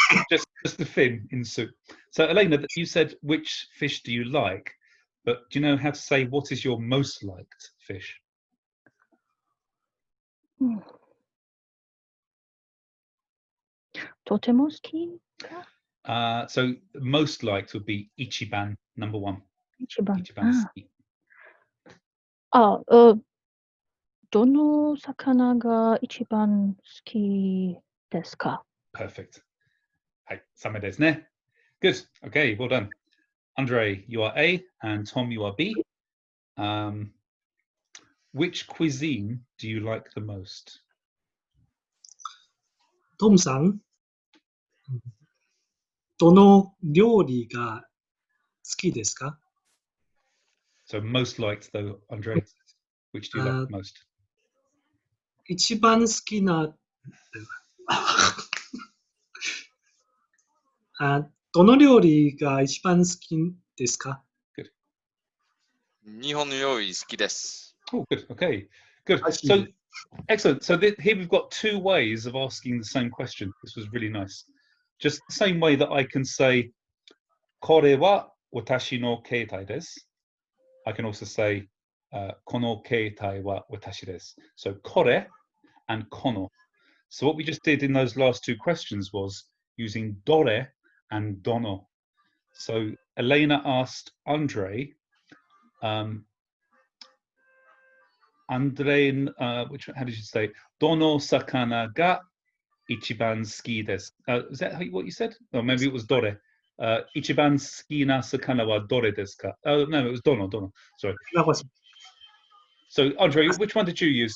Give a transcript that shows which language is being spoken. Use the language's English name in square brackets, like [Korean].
[English] this just the fin in soup. So Elena, you said which fish do you like, but do you know how to say what is your most liked fish? [Japanese] とても好き。 [English] So most liked would be Ichiban, number one. [Japanese] 一番。 Ichiban suki. どの魚が一番好きですか? [English] Perfect. Hey, same [Japanese] desu ne. [English] Good. Okay, well done. Andre, you are A, and Tom, you are B. Which cuisine do you like the most? [Japanese] トムさん、どの料理が好きですか? [English] So most liked though, Andre. Which do you like the most? [Japanese] 一番好きなどの料理が一番好きですか? [English] Good. [Japanese] 日本料理好きです。 [English] Oh, good. Okay, good. So excellent. So here we've got two ways of asking the same question. This was really nice. Just the same way that I can say, [Japanese] これは私の携帯です. [English] I can also say, [Japanese] この携帯は私です. [English] So これ and この.So what we just did in those last two questions was using どれ and どの. So Elena asked Andre, which how did you say? [Japanese] どの魚が一番好きです? [English] Is that what you said? Or maybe it was どれ. [Japanese] 一番好きな魚はどれですか? [English] Oh no, it was どの. Sorry. So Andre, which one did you use?